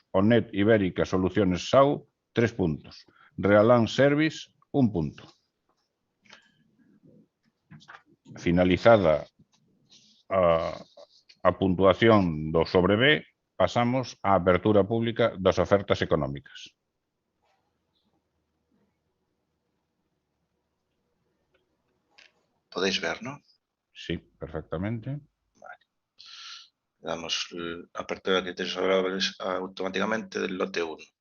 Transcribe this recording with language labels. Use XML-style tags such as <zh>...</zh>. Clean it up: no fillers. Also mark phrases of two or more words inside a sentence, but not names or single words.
<es>Onet Ibérica Soluciones SAU, 3 puntos.</es> <gl>Realan Service, 1 punto. Finalizada a puntuación do sobre B, pasamos á apertura pública das ofertas económicas.</gl> <es>Podéis ver, ¿no? Sí, perfectamente. Vale. Damos apertura de criterios favorables automáticamente del lote 1.</es>